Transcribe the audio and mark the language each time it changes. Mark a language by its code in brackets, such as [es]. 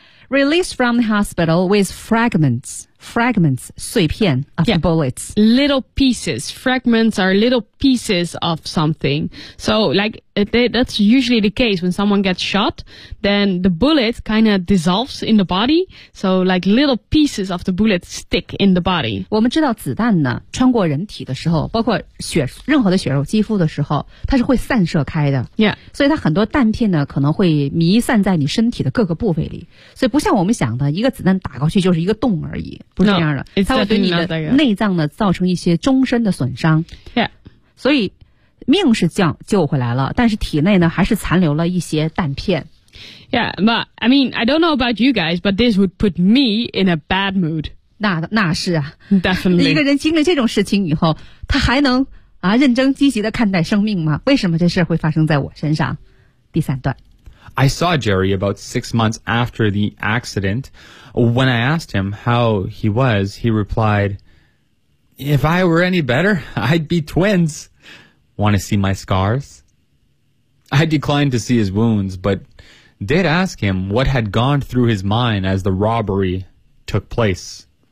[en] Released from the hospital with fragments, 碎片 of yeah, bullets. Little pieces, fragments are little pieces of something. So like, that's usually the case when someone gets shot, then the bullet kind of dissolves in the body. So like little pieces of the bullet stick in the body. [zh] 我们知道子弹呢穿过人体的时候包括血任何的血肉肌肤的时候它是会散射开的。 [en] Yeah. [zh] 所以它很多弹片呢可能会弥散在你身体的各个部位里。所以不像我们想的一个子弹打过去就是一个洞而已。不是这样的 [en] no, [zh] 它会对你的内脏呢造成一些终身的损伤。 [en] Yeah. [zh] 所以命是救回来了但是体内呢还是残留了一些弹片。 [en] Yeah, but I mean, I don't know about you guys, but this would put me in a bad mood. [zh] 那是啊。 [en] Definitely. [zh] 一个人经历这种事情以后他还能啊认真积极地看待生命吗为什么这事会发生在我身上第三段。 [en] I saw Jerry about 6 months after the accident. When I asked him how he was, he replied, If I were any better, I'd be twins. Want to see my scars? I declined to see his wounds, but did ask him what had gone through his mind as the robbery took place.